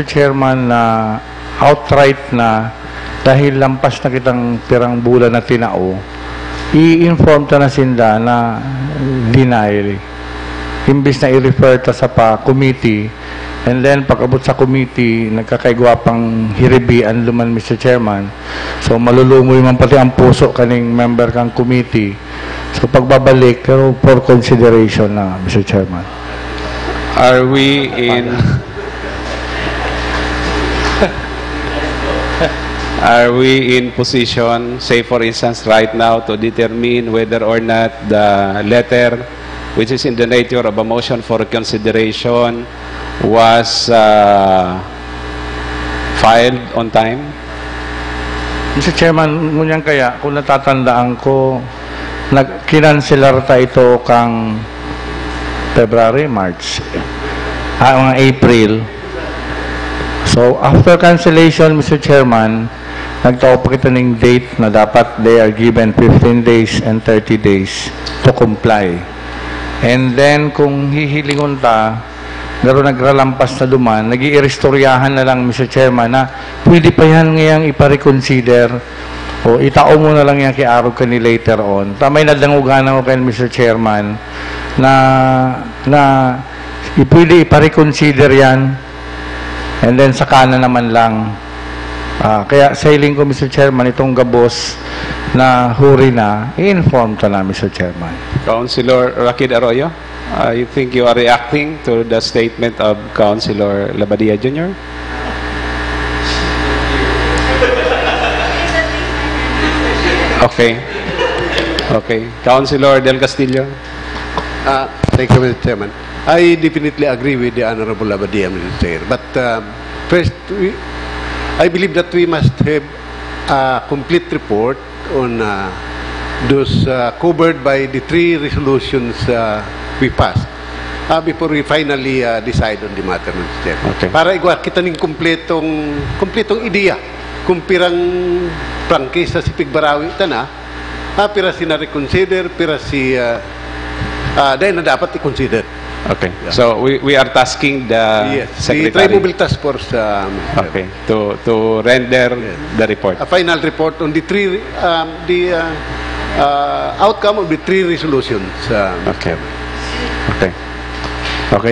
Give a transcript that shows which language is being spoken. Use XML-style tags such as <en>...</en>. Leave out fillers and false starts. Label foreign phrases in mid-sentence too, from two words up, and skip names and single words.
<bik>Chairman, na outright na dahil lampas na kitang pirang bulan na tinao, i-inform ta na sinda na denial. Imbis na i-refer ta sa committee,</bik> <en>and then</en> <bik>pag-abot sa committee, nagkakaigwapang hiribian luman, Mr. Chairman. So malulumoy man pati ang puso kaning member kang committee. So pagbabalik, pero</bik> <en>for consideration</en> <bik>na, Mr. Chairman.</bik> <en>Are we in... Are we in position, say for instance, right now to determine whether or not the letter, which is in the nature of a motion for consideration, was filed on time? Mr. Chairman,</en> <bik>ngunyan kaya, kung natatandaan ko, kinanselar ta ito kang February, March, mga April.</bik> <en>So, after cancellation, Mr.</en> <bik>Chairman, nagtao pa kita ng date na dapat</bik> <en>they are given 15 days and 30 days to comply. And then,</en> <bik>kung hihilingon ta, garo nagralampas na duman, nag-iistoryahan na lang, Mr. Chairman, na pwede pa yan ngayang ipareconsider o itao mo na lang yan kay Arog ka ni</bik> <en>later on.</en> <bik>Tamay nadangugan ako kay Mr. Chairman na pwede ipareconsider yan</bik> <en>and then</en> <bik>saka na naman lang. Kaya sa hiling ko, Mr. Chairman, itong gabos na huri na, i-inform ka na, Mr. Chairman.</bik> <en>Councilor Rakid Arroyo, I think you are reacting to the statement of Councilor Labadia Jr. Okay. Okay. Councilor Del Castillo. Thank you, Mr. Chairman. I definitely agree with the Honorable Labadia, Mr. Chair. But first, I believe that we must have a complete report on those covered by the 3 resolutions we passed before we finally decide on the matter, Mr. Chair. Okay.</en> <bik>Para kita ning kompletong ideya kung pirang prangkisa si Pigbarawi tana, pira si na-reconsider, pira si dahil na dapat i-consider.</bik> <en>Okay. Yeah. So we are tasking the Secretary. The Tri-Mobile Task Force okay. To render the report. A final report on the outcome of the 3 resolutions. Okay. Okay. Okay.</en>